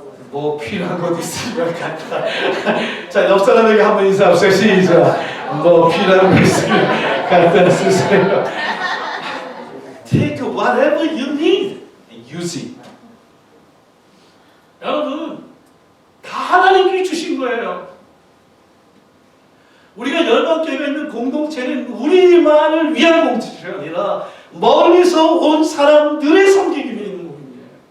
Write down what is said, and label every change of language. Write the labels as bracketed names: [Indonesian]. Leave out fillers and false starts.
[Korean] 뭐 필요한 것 있으면 갖다. 자, 옆 사람에게 한번 인사하세요. 시작. 뭐 필요한 것 있으면 갖다 쓰세요. [English] Take whatever you need and use it. [Korean] 여러분, 다 하나님께 주신 거예요. 우리가 열방교회가 있는 공동체는 우리만을 위한 공동체가 아니라 멀리서 온 사람들의 섬기기 위해 있는 공동체예요.